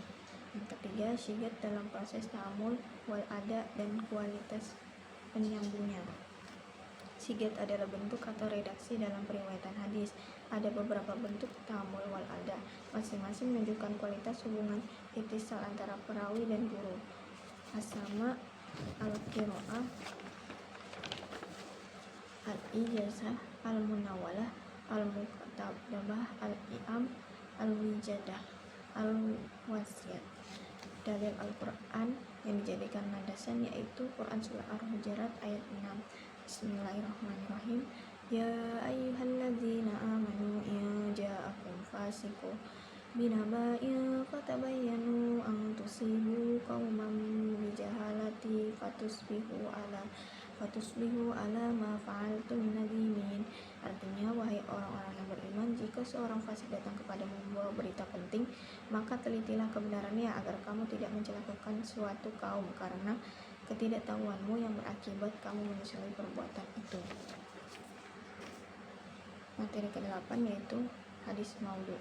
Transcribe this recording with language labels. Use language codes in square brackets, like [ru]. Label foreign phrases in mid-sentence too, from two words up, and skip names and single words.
[id] Yang ketiga, syigat dalam proses [ar] تحمل والأداء [id] dan kualitas penyambungnya. Syigat adalah bentuk atau redaksi dalam periwayatan hadis. Ada beberapa bentuk [ar] تحمل والأداء, [id] masing-masing menunjukkan kualitas hubungan ittisal antara perawi dan guru. [ar] As-sama, القراءة، الإجازة، المناولة، المكاتبة، الإعلام، الوجادة، الوصية. [id] Dalil Al-Quran yang dijadikan landasan yaitu Quran Surah Al-Hujurat ayat 6. Bismillahirrahmanirrahim. [ar] يا أيها الذين آمنوا إن جاءكم فاسق بنبإ فتبينوا أن تصيبوا قوما بجهالة فتصبحوا على ما فعلتم نادمين. [id] Artinya, wahai orang-orang yang beriman, jika seorang fasik datang kepadamu membawa berita penting, maka telitilah kebenarannya agar kamu tidak mencelakakan suatu kaum karena ketidaktahuanmu yang berakibat kamu menyesali perbuatan itu. Materi ke-8 yaitu hadis maudhu.